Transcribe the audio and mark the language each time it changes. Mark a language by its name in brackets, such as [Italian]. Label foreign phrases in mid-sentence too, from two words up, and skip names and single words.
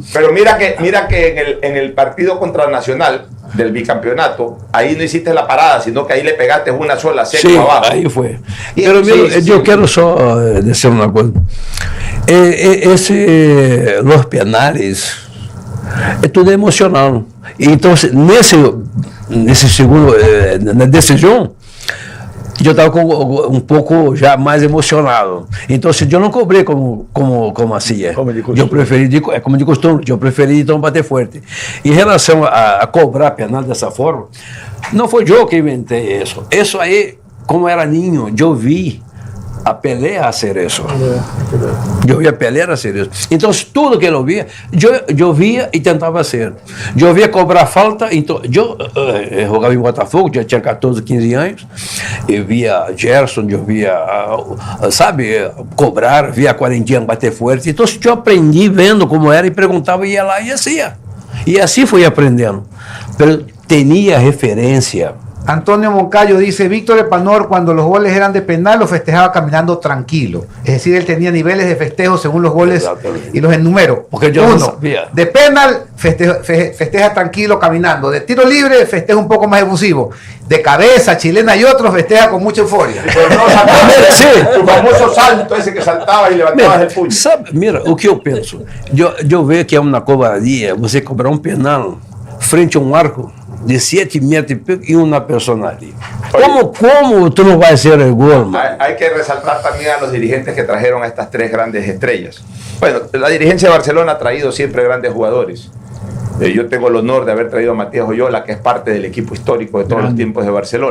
[Spanish] Pero mira que en el partido contra Nacional del bicampeonato, ahí no hiciste la parada, sino que ahí le pegaste una sola seco abajo. Ahí fue. Pero mira, yo quiero solo decir una cosa. Los penales [Portuguese] é tudo emocional. Então, nesse segundo, na decisão, eu estava um pouco já mais emocionado. Então, eu não cobrei como assim. Eu preferi, como de costume, eu preferi então bater forte. Em relação a cobrar penal dessa forma, não foi eu que inventei isso. Isso aí, como era ninho, eu vi a Pelé [Spanish] a hacer eso. Yo vi a Pelé a hacer eso. Entonces, todo que [Portuguese] eu via, eu via e tentava [Spanish] hacer. [Portuguese] Eu via cobrar falta, então, eu jogava em Botafogo, já tinha 14, 15 anos, eu via Gerson, eu via, sabe, cobrar, via a Quarentinha bater forte. Então, eu aprendi vendo como era e perguntava, ia lá e hacía. E assim fui aprendendo. [Spanish] Pero tenía referencia. Antonio Moncayo dice, Víctor Epanor cuando los goles eran de penal lo festejaba caminando tranquilo. Es decir, él tenía niveles de festejo según los goles y los enumero. Porque yo no sabía. De penal festeja tranquilo caminando. De tiro libre festeja un poco más efusivo. De cabeza, chilena y otros festeja con mucha euforia. Pero no sí, tu famoso salto ese que saltaba y levantabas el puño. [Portuguese] Sabe, mira, o que eu penso? Eu vejo que é uma covardia você cobrar um penal frente a um arco de 7 metros [Spanish] y una persona allí. ¿Cómo tú no vas a hacer el gol? Hay que resaltar también a los dirigentes que trajeron a estas 3 grandes estrellas. Bueno, la dirigencia de Barcelona ha traído siempre grandes jugadores. Yo tengo el honor de haber traído a Matías Oyola, que es parte del equipo histórico de todos los tiempos de Barcelona.